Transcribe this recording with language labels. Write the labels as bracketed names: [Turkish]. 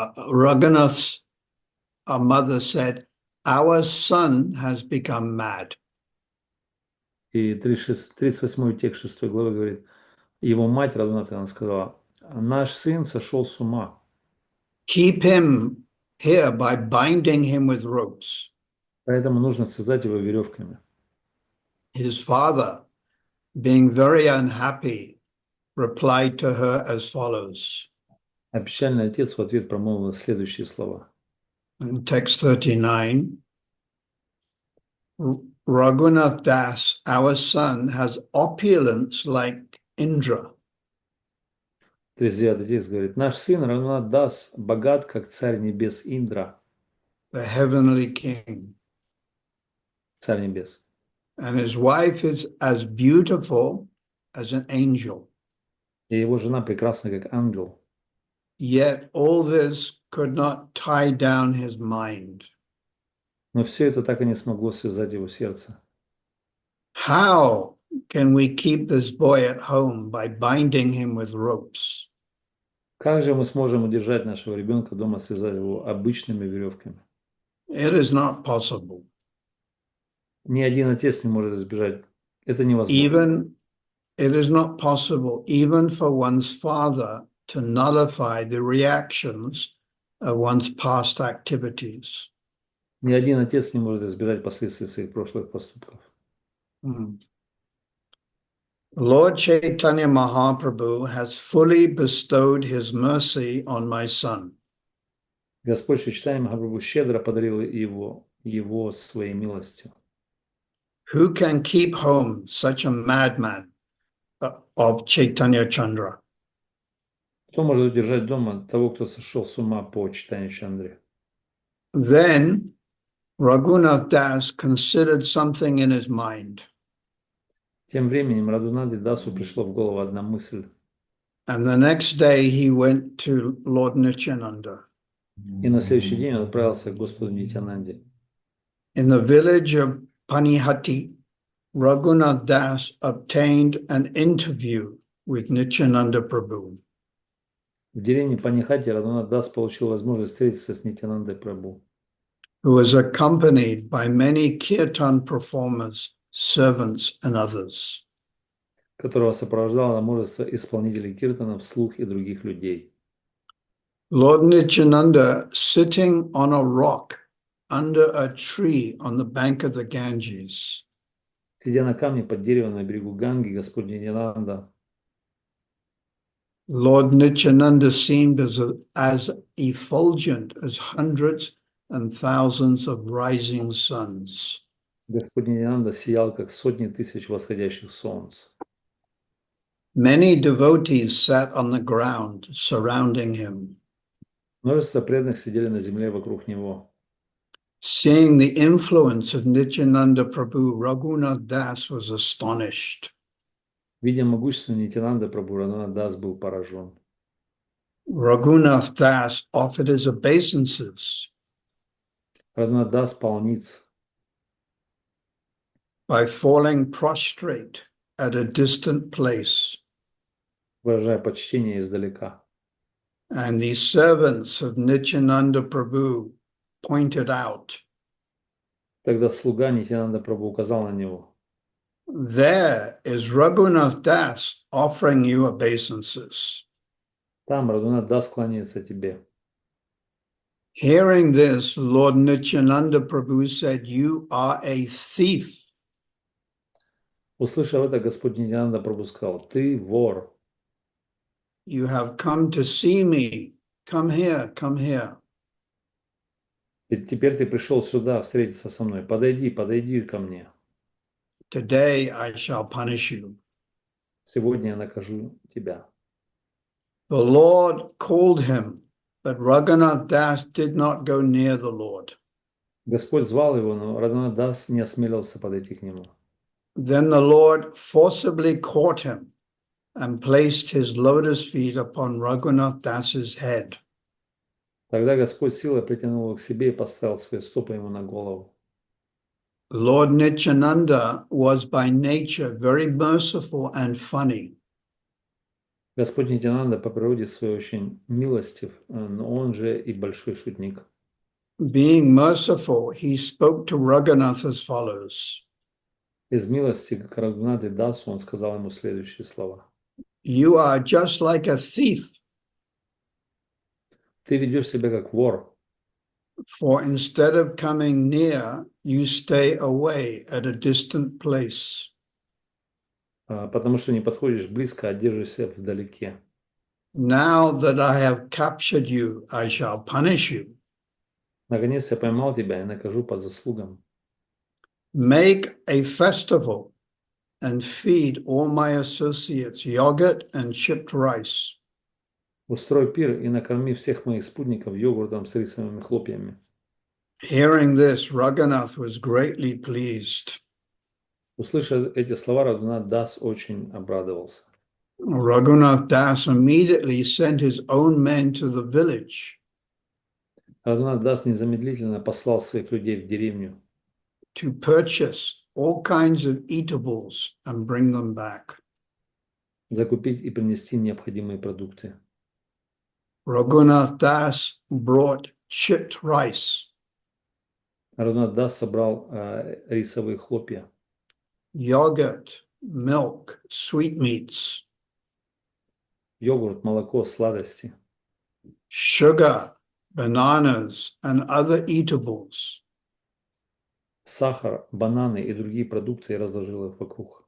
[English] Raghunath's mother said, "Our son has become mad." [Russian] И 38 текст 6 главы говорит: его мать Радуната, она сказала: наш сын сошел с ума. [English] Keep him here by binding him with ropes. [Russian] Поэтому нужно связать его веревками. [English] His father, being very unhappy, replied to her as follows. [Russian] А печальный отец в ответ промолвил следующие слова. [English] In text 39, Raghunath Das, our son, has opulence like Indra. [Russian] 39 текст говорит, наш сын Рагунат Дас богат, как царь небес Индра, [English] The heavenly king. [Russian] царь небес. [English] And his wife is as beautiful as an angel. [Russian] И его жена прекрасна, как ангел. [English] Yet all this could not tie down his mind. [Russian] Но все это так и не смогло связать его сердце. [English] How can we keep this boy at home by binding him with ropes? [Russian] Как же мы сможем удержать нашего ребенка дома, связать его обычными веревками? [English] It is not possible. [Russian] Ни один отец не может избежать. Это невозможно. [English] Even it is not possible even for one's father to nullify the reactions of one's past activities. [Russian] Ни один отец не может избежать последствий своих прошлых поступков. [English] Lord Chaitanya Mahaprabhu has fully bestowed his mercy on my son. [Russian] Господь Чайтанья Махапрабху щедро подарил его своей милостью. [English] Who can keep home such a madman of Chaitanya Chandra? [Russian] Кто может удержать дома того, кто сошел с ума по Чайтанье Чандре? [English] Then Raghunath Das considered something in his mind. [Russian] Тем временем Рагунатху Дасу пришло в голову одна мысль. [English] And the next day he went to Lord Nityananda. [Russian] И на следующий день он отправился к Господу Нитьянанде. [English] In the village of Panihati, Raghunath Das obtained an interview with Nityananda Prabhu. [Russian] В деревне Панихати Рагунат Дас получил возможность встретиться с Нитьянандой Прабху, [English] who was accompanied by many kirtan performers, servants, and others. [Russian] которого сопровождало множество исполнителей киртанов, слух и других людей. [English] Lord Nityananda, sitting on a rock under a tree on the bank of the Ganges, [Russian] Сидя на камне под деревом на берегу Ганги, Господь Нитьянанда, [English] Lord Nityananda seemed as effulgent as hundreds and thousands of rising suns. [Russian] Господь Нитьянанда сиял, как сотни тысяч восходящих солнц. [English] Many devotees sat on the ground surrounding him. [Russian] Множество преданных сидели на земле вокруг него. [English] Seeing the influence of Nityananda Prabhu, Raghunath Das was astonished. [Russian] Видя могущество Нитьянанды Прабху, Рагунат Дас был поражен. [English] Raghunath Das offered his obeisances [Russian] Рагунат Дас пал ниц, [English] by falling prostrate at a distant place. [Russian] выражая почтение издалека. [English] And the servants of Nityananda Prabhu pointed out, [Russian] Тогда слуга Нитьянанда Прабху указал на него. [English] there is Raghunath Das offering you obeisances. [Russian] Там Рагунат Дас кланяется тебе. [English] Hearing this, Lord Nityananda Prabhu said, you are a thief. [Russian] Услышав это, Господь Нитьянанда Прабху сказал: ты вор. [English] You have come to see me. Come here, come here. [Russian] И теперь ты пришел сюда встретиться со мной. Подойди, подойди ко мне. [English] Today I shall punish you. [Russian] Сегодня я накажу тебя. [English] The Lord called him, but Raghunath Das did not go near the Lord. [Russian] Господь звал его, но Рагунат Дас не осмелился подойти к нему. [English] Then the Lord forcibly caught him and placed his lotus feet upon Raghunath Das's head. [Russian] Тогда Господь силой притянул его к себе и поставил свои стопы ему на голову. [English] Lord Nityananda was by nature very merciful and funny. [Russian] Господь Нитьянанда по природе своей очень милостив, но он же и большой шутник. [English] Being merciful, he spoke to Raghunath as follows. [Russian] Из милости к Рагунатху Дасу он сказал ему следующие слова. [English] You are just like a thief, [Russian] Ты ведешь себя как вор, [English] for instead of coming near, you stay away at a distant place. [Russian] потому что не подходишь близко, а держишься вдалеке. [English] Now that I have captured you, I shall punish you. [Russian] Наконец я поймал тебя и накажу по заслугам. [English] make a festival and feed all my associates yogurt and chipped rice. [Russian] Устрой пир и накорми всех моих спутников йогуртом с рисовыми хлопьями. [English] Hearing this, Raghunath was greatly pleased. [Russian] Услышав эти слова, Рагунат Дас очень обрадовался. [English] Raghunath Das immediately sent his own men to the village [Russian] Рагунат Дас незамедлительно послал своих людей в деревню, [English] to purchase all kinds of eatables and bring them back. [Russian] закупить и принести необходимые продукты. [English] Raghunath Das brought chipped rice, [Russian] Рагунат Дас собрал рисовые хлопья, [English] yogurt, milk, sweetmeats, [Russian] йогурт, молоко, сладости, [English] sugar, bananas, and other eatables, [Russian] сахар, бананы и другие продукты и разложил их вокруг,